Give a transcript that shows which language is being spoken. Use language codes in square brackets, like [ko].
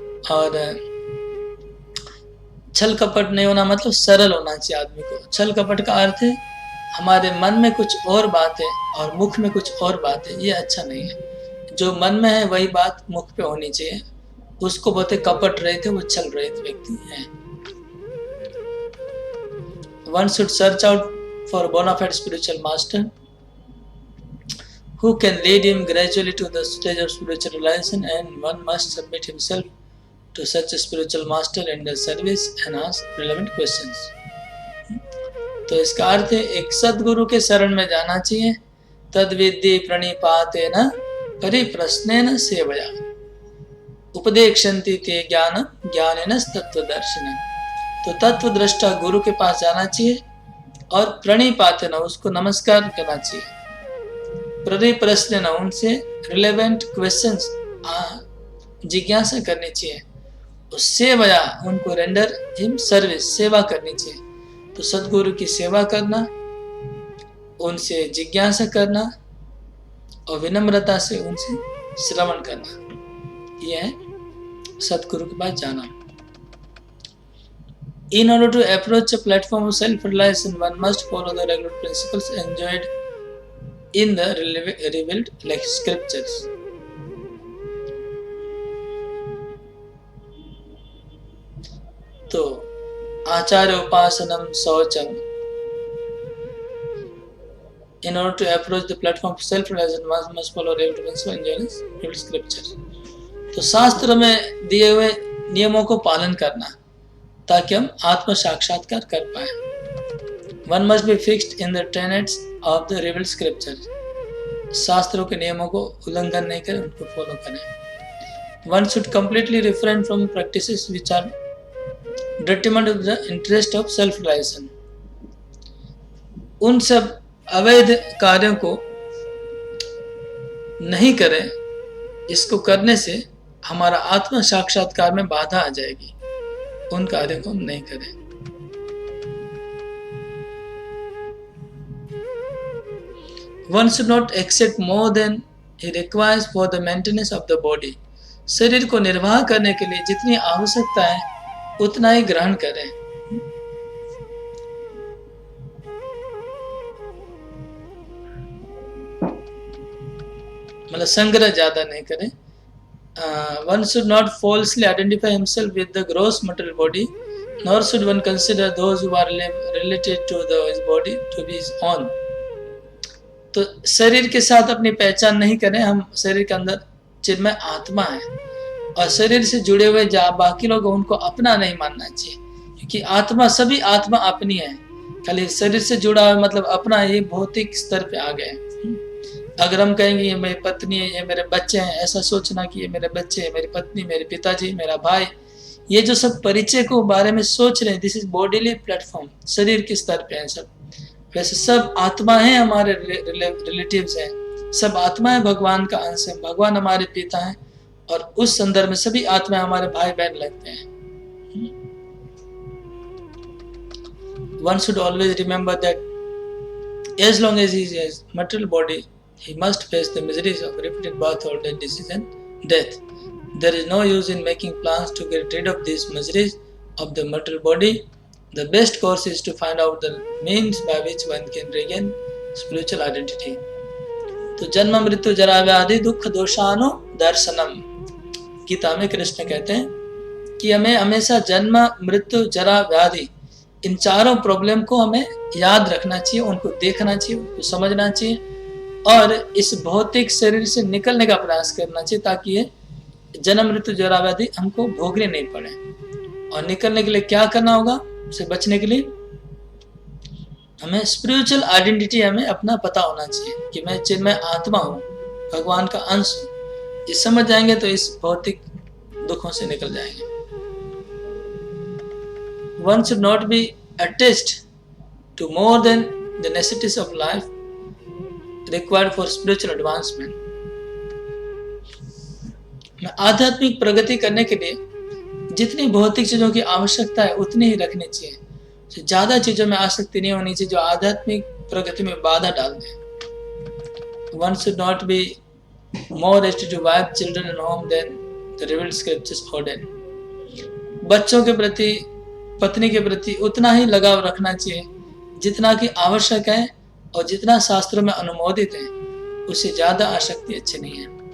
[hi] और छल कपट नहीं होना मतलब सरल होना चाहिए आदमी को। छल कपट का अर्थ है हमारे मन में कुछ और बात है और मुख में कुछ और बात है, ये अच्छा नहीं है। जो मन में है वही बात मुख पे होनी चाहिए, उसको बोलते कपट रहित है, वो छल रहित व्यक्ति है। [en] One should search out for a bona fide spiritual master who can lead him gradually to the stage of spiritual realization, and one must submit himself to such a spiritual master in their service and ask relevant questions। [hi] तो इसका अर्थ है एक सद्गुरु के शरण में जाना चाहिए। [sa] तद विद्धि प्रणिपातेन परिप्रश्नेन सेवया उपदेक्षन्ति ते ज्ञानम ज्ञानेन तत्वदर्शिनम्। [hi] तो तत्वदृष्टा गुरु के पास जाना चाहिए और प्रणिपातेन उसको नमस्कार करना चाहिए, परिप्रश्नेन उनसे [en] relevant questions [hi] जिज्ञासा करनी चाहिए, सेवया उनको [en] render him service, [hi] सेवा करनी चाहिए। तो सद्गुरु की सेवा करना, उनसे जिज्ञासा करना और विनम्रता से उनसे श्रवण करना, यह है सद्गुरु के पास जाना। [en] In order to approach a platform of self-realization, one must follow the regular principles enjoined in the revealed like scriptures। [sa] तो आचार्य उपासनम शौचम। [en] In order to approach the platform of self-realization, one must follow regular principles enjoined in revealed scriptures। [hi] तो शास्त्र में दिए हुए नियमों को पालन करना ताकि हम आत्म साक्षात्कार कर पाए। [en] One must be fixed in the tenets of the revealed scriptures। [hi] शास्त्रों के नियमों को उल्लंघन नहीं करें, उनको फॉलो करें। [en] One should completely refrain from practices which are detriment of the interest of self-realization। [hi] उन सब अवैध कार्यों को नहीं करें, इसको करने से हमारा आत्म साक्षात्कार में बाधा आ जाएगी। उन कार्यों को हम नहीं करें। [en] One should not accept more than he requires for the maintenance of the body. [hi] शरीर को निर्वाह करने के लिए जितनी आवश्यकता है उतना ही ग्रहण करें. मतलब संग्रह ज्यादा नहीं करें. [en] One should not falsely identify himself with the gross material body, nor should one consider those who are related to his body to be his own. [hi] तो शरीर के साथ अपनी पहचान नहीं करें. हम शरीर के अंदर चिन्मय आत्मा है और शरीर से जुड़े हुए बाकी लोग उनको अपना नहीं मानना चाहिए, क्योंकि आत्मा सभी आत्मा अपनी है. खाली शरीर से जुड़ा हुआ मतलब अपना, ये भौतिक स्तर पे आ गए. अगर हम कहेंगे ये मेरी पत्नी है, ये मेरे बच्चे हैं, ऐसा सोचना कि ये मेरे बच्चे हैं, मेरी पत्नी, मेरे पिताजी, मेरा भाई, ये जो सब परिचय को बारे में सोच रहे हैं, [en] this is bodily platform, [hi] शरीर के स्तर पे है सब. वैसे सब आत्मा है, हमारे रिलेटिव्स हैं, सब आत्मा है, भगवान का अंश है, भगवान हमारे पिता हैं और उस संदर्भ में सभी आत्मा हमारे भाई बहन लगते हैं. [en] One should always remember that as long as he has material body, he must face the miseries of repeated birth, old age, disease and death. There is no use in making plans to get rid of these miseries of the material body. The best course is to find out the means by which one can regain spiritual identity. [hi] तो [sa] जन्म मृत्यु जरा व्याधि दुख दोषानु दर्शनम, [hi] गीता में कृष्ण कहते हैं कि हमें हमेशा जन्म मृत्यु जरा व्याधि, इन चारों प्रॉब्लम को हमें याद रखना चाहिए, उनको देखना चाहिए, उनको समझना चाहिए और इस भौतिक शरीर से निकलने का प्रयास करना चाहिए, ताकि ये जन्म मृत्यु जरा व्याधि हमको भोगने नहीं पड़े. और निकलने के लिए क्या करना होगा, उसे बचने के लिए हमें [en] spiritual identity, [hi] हमें अपना पता होना चाहिए कि मैं चिन्मय आत्मा हूँ, भगवान का अंश हूँ. ये समझ जाएंगे तो इस भौतिक दुखों से निकल जाएंगे. [en] One should not be attached to more than the necessities of life required for spiritual advancement. [hi] आध्यात्मिक प्रगति करने के लिए जितनी भौतिक चीजों की आवश्यकता है उतनी ही रखनी चाहिए. ज्यादा चीजों में आसक्ति नहीं होनी चाहिए जो आध्यात्मिक प्रगति में बाधा डाल दे. [en] One should not be more ready to wife children at home than the revealed scriptures ordain. [hi] बच्चों के प्रति, पत्नी के प्रति उतना ही लगाव रखना चाहिए जितना कि आवश्यक है और जितना शास्त्रों में अनुमोदित है, उससे ज्यादा आसक्ति अच्छी नहीं है.